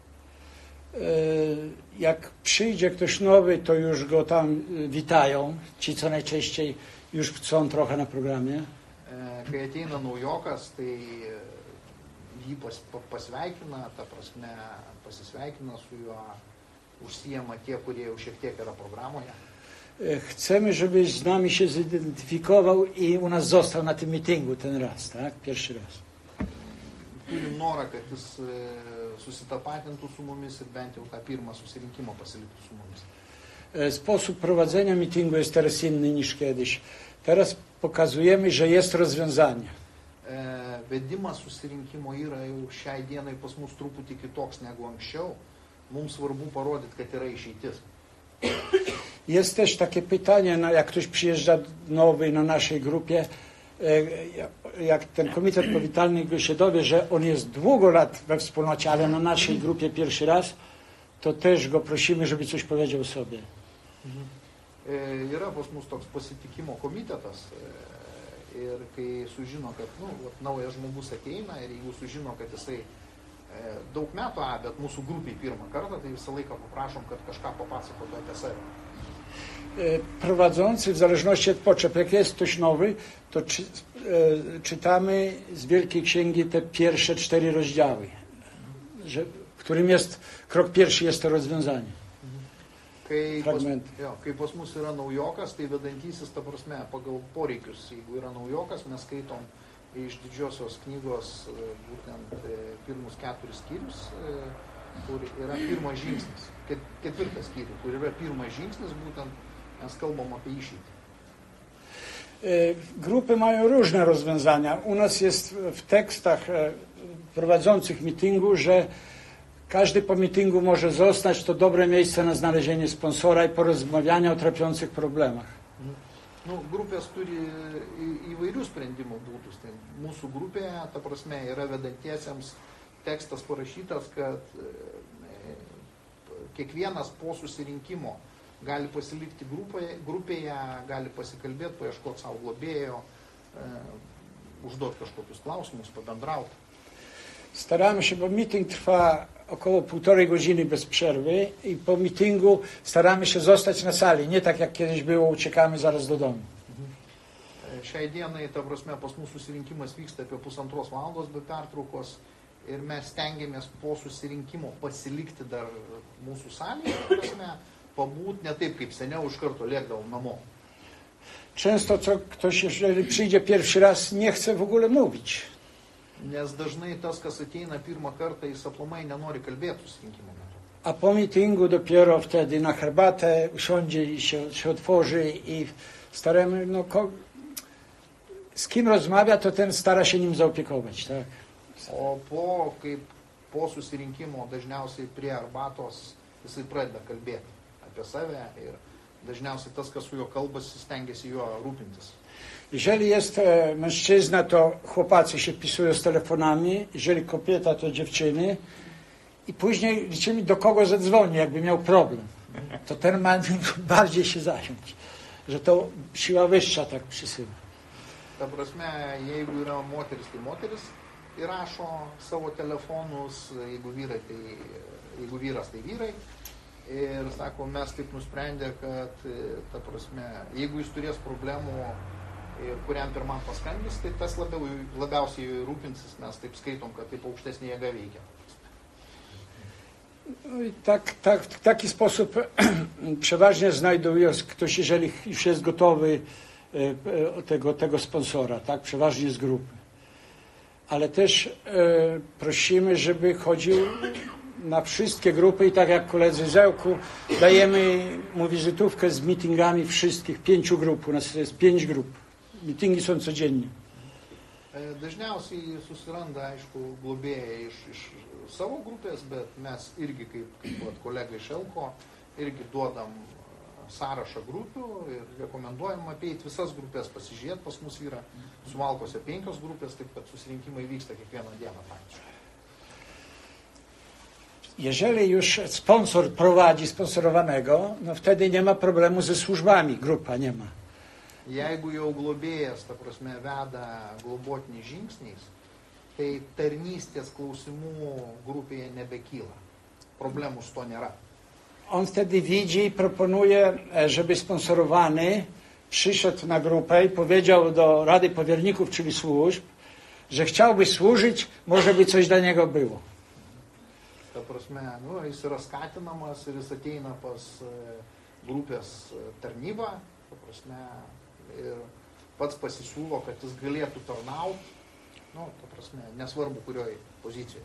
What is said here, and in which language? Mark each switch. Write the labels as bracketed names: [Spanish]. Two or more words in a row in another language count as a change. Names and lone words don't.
[Polish] Jak przyjdzie ktoś nowy, to już go tam witają. Ci, co najczęściej już chcą trochę na programie. [Lithuanian] Kai ateina naujokas, tai jį pasveikina, ta prasme pasisveikina su juo, užsijama tie, kurie jau šiek tiek yra programoje. [Polish] Chcemy, żebyś z nami się zidentyfikował i u nas został na tym mitingu ten raz, tak? Pierwszy raz. [Lithuanian] Turim norą, kad jis susitapatintų su mumis ir bent jau tą pirmą susirinkimą pasiliktų su mumis. [Polish] Sposób prowadzenia mitingu jest teraz inny niż kiedyś. Teraz pokazujemy, że jest rozwiązanie. [Lithuanian] Vedimas susirinkimo yra jau šiai dienai pas mus truputį kitoks negu anksčiau. Mums svarbu parodyti, kad yra išeitis. [Polish] Jest też takie pytanie, jak ktoś przyjeżdża nowy na naszej grupie, jak ten komitet powitalny go się dowie, że on jest długo lat we wspólnocie, ale na naszej grupie pierwszy raz, to też go prosimy, żeby coś powiedział sobie. [Lithuanian] Yra pas mus toks pasitikimo komitetas ir kai sužino, kad naujas žmogus ateina ir jeigu sužino, kad jisai daug metų, bet mūsų grupiai pirmą kartą, tai visą laiką poprašom, kad kažką papasakotų apie save. [Polish] Prowadzący, w zależności od potrzeb, jak jest ktoś nowy, to czytamy z Wielkiej Księgi te pierwsze 4 rozdziały, w którym jest krok pierwszy, jest to rozwiązanie. [Lithuanian] Kai pas mus yra naujokas, tai vedantysis, ta prasme, pagal poreikius, jeigu yra naujokas, mes skaitom iš didžiosios knygos būtent pirmus 4 skyrius, kur yra pirmas žingsnis, ketvirtas skyrius, kur yra pirmas žingsnis, būtent mes kalbam apie išeitį. [Polish] Grupy mają różne rozwiązania. U nas jest w tekstach prowadzących mitingu, że każdy po mitingu może zostać, to dobre miejsce na znalezienie sponsora i porozmawiania o trapiących problemach. [Lithuanian] Grupės turi įvairių sprendimų būdus. Tai mūsų grupėje, ta prasme, yra vedantiesiems tekstas parašytas, kad kiekvienas po susirinkimo gali pasilikti grupėje, gali pasikalbėti, paieškoti savo globėjo, užduoti kažkokius klausimus, pabendrauti. [Polish] Staramy się, bo meeting trwa około 1,5 godziny bez przerwy i po meetingu staramy się zostać na sali, nie tak jak kiedyś było, uciekamy zaraz do domu. [Lithuanian] Šiai dienai, ta prasme, pas mūsų susirinkimas vyksta apie 1,5 valandos be pertraukos ir mes stengiamės po susirinkimo pasilikti dar mūsų salėje, ta prasme, pabūt ne taip kaip seniau iš karto lėkdavom namo. [Polish] Często ktoś, jeżeli przyjdzie pierwszy raz, nie chce w ogóle mówić. [Lithuanian] Nes dažnai tas, kas ateina pirmą kartą, jis aplamai nenori kalbėti susirinkimo metu. [Polish] A po meetingu dopiero wtedy na herbatę usiądzie i się otworzy i staramy, no, z kim rozmawia, to ten stara się nim zaopiekować, tak? [Lithuanian] O po susirinkimo dažniausiai prie arbatos jisai pradeda kalbėti apie save ir dažniausiai tas, kas su juo kalbasi, stengiasi juo rūpintis. [Polish] Jeżeli jest mężczyzna, to chłopacy się wpisują z telefonami, jeżeli kobieta, to dziewczyny i później liczymy, do kogo zadzwoni, jakby miał problem. To ten ma bardziej się zająć, że to siła wyższa tak przysyła. [Lithuanian] Ta prasme, jeigu yra moteris, tai moteris įrašo savo telefonus, jeigu vyras, tai vyrai. Ir sako, mes taip nusprendę, kad, ta prasme, jeigu jis turės problemų ir kuriam pirmam paskambys, tai tas labiausiai rūpinsis, mes taip skaitom, kad taip aukštesnė jėga veikia. [Polish] No i w taki sposób przeważnie znajduje ktoś, jeżeli już jest gotowy, tego sponsora, tak, przeważnie z grupy. Ale też prosimy, żeby chodził na wszystkie grupy i tak jak koledzy Zełku, dajemy mu wizytówkę z meetingami wszystkich 5 grup. U nas jest 5 grup. Meetingi są codziennie. [Lithuanian] Dažniausiai susiranda, aišku, globėjai iš savo grupės, bet mes irgi, kaip kolega iš Elko, irgi duodam sąrašą grupių ir rekomenduojam apeiti visas grupės, pasižiūrėti. Pas mus yra Suvalkose 5 grupės, taip kad susirinkimai vyksta kiekvieną dieną praktiškai. [Polish] Jeżeli już sponsor prowadzi sponsorowanego, no wtedy nie ma problemu ze służbami, grupa nie ma. [Lithuanian] Jeigu jau globėjas, ta prasme, veda globotiniais žingsniais, tai tarnystės klausimų grupėje nebekyla. Problemų su to nėra. [Polish] On wtedy widzi i proponuje, żeby sponsorowany przyszedł na grupę i powiedział do Rady Powierników, czyli służb, że chciałby służyć, może by coś dla niego było. [Lithuanian] Ta prasme, nu, jis yra skatinamas ir jis ateina pas grupės tarnybą, ta prasme, ir pats pasisiūlo, kad jis galėtų tarnauti, no, ta prasme, nesvarbu kurioj pozicijoje.